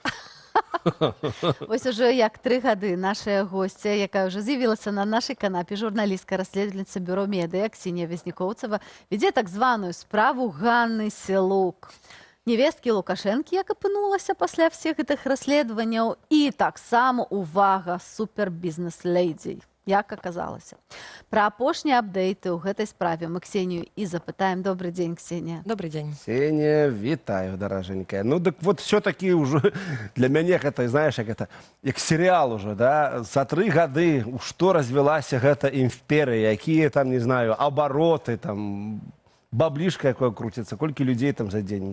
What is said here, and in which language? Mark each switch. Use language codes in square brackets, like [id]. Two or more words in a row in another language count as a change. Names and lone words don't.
[be] Вось уже як 3 гады нашая госця, якая ўжо з'явілася на нашай канапе, журналістка, расследавальніца бюро медыа Ксенія Вязнікоўцава, вядзе так званую справу Ганны Селук. Невесткі Лукашэнкі, як апынулася пасля всіх гэтых расследаванняў, і таксама, увага, супербізнес-лейдзей, як аказалася. Пра апошнія апдейты ў гэтай справе мы Ксенію і запытаем. [ru] Добрый день, Ксения. Добрый день. Ксения, вітаю, дороженькая. Ну, так вот, все-таки уже для меня это, знаешь, как сериал уже, да? За 3 гады что развелась эта империя, какие там, не знаю, обороты, там, баблишко какое крутится, сколько людей там за день.